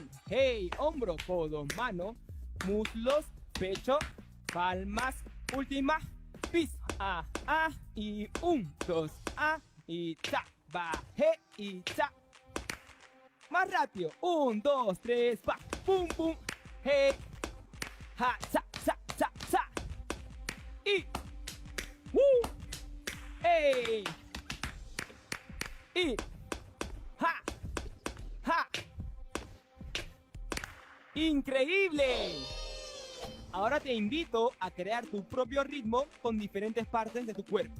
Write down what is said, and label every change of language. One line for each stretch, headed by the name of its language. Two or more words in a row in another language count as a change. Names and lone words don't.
Spanish: Hey, hombro, codo, mano. Muslos, pecho, palmas. Última, piso. Y 1, 2, y cha. Bajé y cha. Más rápido. 1, 2, 3, va. Pum, pum. Hey. Ja, cha, cha, cha, cha. Y. Hey. Y. Ja. Ja. ¡Increíble! Ahora te invito a crear tu propio ritmo con diferentes partes de tu cuerpo.